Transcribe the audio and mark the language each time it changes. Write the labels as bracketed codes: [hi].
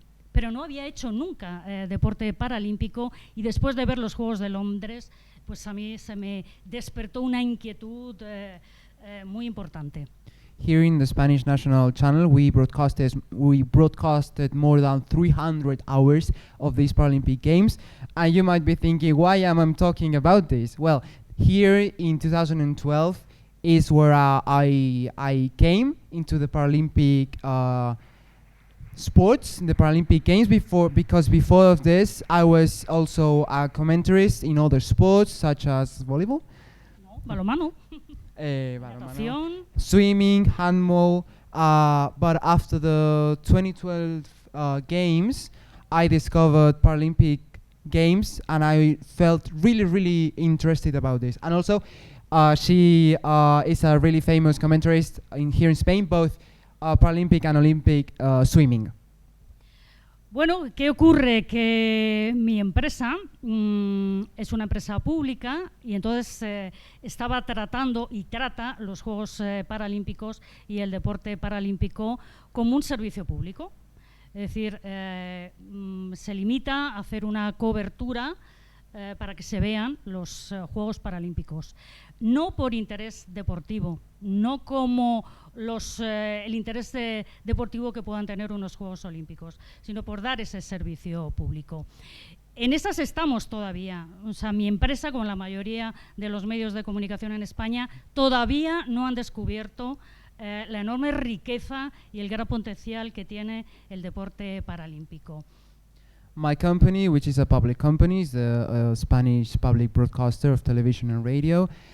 [es] pero no había hecho nunca deporte paralímpico, y después de ver los Juegos de Londres, pues a mí se me despertó una inquietud muy importante. [en] Here in the Spanish National Channel, we broadcasted more than 300 hours of these Paralympic Games, and you might be thinking, why am I talking about this? Well, here in 2012 is where I came into the Paralympic sports, the Paralympic Games, because before of this, I was also a commentarist in other sports such as volleyball, [es] No, balonmano, balonmano, natación. [en] swimming, handball. But after the 2012 Games, I discovered Paralympic Games, and I felt really, really interested about this. And also, she is a really famous commentarist here in Spain, both Paralympic and Olympic swimming. [es] Bueno, ¿qué ocurre? Que mi empresa es una empresa pública y entonces estaba tratando y trata los Juegos Paralímpicos y el deporte paralímpico como un servicio público. Es decir, se limita a hacer una cobertura para que se vean los Juegos Paralímpicos. No por interés deportivo, no como el interés deportivo que puedan tener unos Juegos Olímpicos, sino por dar ese servicio público. En esas estamos todavía. O sea, mi empresa, como la mayoría de los medios de comunicación en España, todavía no han descubierto la enorme riqueza y el gran potencial que tiene el deporte paralímpico. [en] My company, which is a public company, is the Spanish public broadcaster of television and radio.